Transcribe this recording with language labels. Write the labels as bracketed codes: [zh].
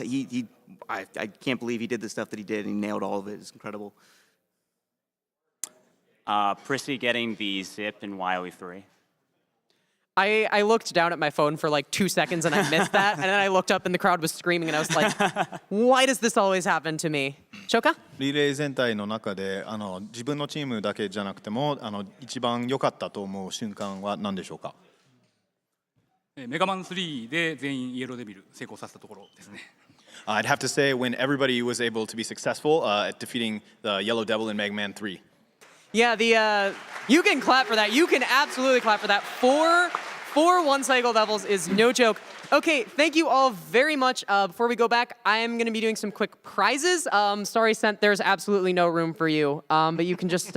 [en] I can't believe he did the stuff that he did. And he nailed all of it. It's incredible. Prissy getting the zip in Wily 3. I looked down at my phone for like 2 seconds and I missed that, and then I looked up and the crowd was screaming and I was like, why does this always happen to me? Shoka? [ja] リレー全体の中で自分のチームだけじゃなくても一番良かったと思う瞬間は何でしょうか？メガマン3で全員イエローデビル成功させたところですね。 [en] I'd have to say when everybody was able to be successful at defeating the Yellow Devil in Mega Man 3. Yeah, you can clap for that. You can absolutely clap for that. Four one-cycle devils is no joke. Okay, thank you all very much. Before we go back, I'm going to be doing some quick prizes. Sorry, Sent, there's absolutely no room for you. But you can just...